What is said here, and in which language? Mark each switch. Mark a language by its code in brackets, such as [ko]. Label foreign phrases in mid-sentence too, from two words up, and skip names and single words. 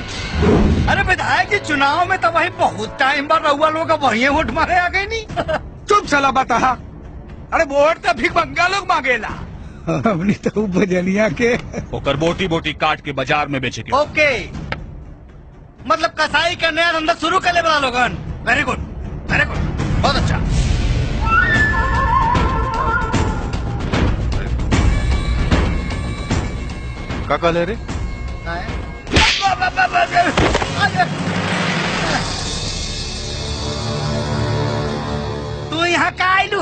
[bho] अरे विधायक जी चुनाव में तो वही बहुत टाइम बाद रहुआ लोग वही वोट मारे आ गए नहीं। चुप चला बता। अरे वोट तो भिखमंगा लोग मांगेला। हमने तो बजनिया के ओकर बोटी बोटी काट के बाजार में बेचे के। ओके, मतलब कसाई का नया धंधा शुरू कर ले बड़ा लोगन। [en] Very good, very good, [bho] बहुत अच्छा। का कहले रे? तू यहाँ का आयलू?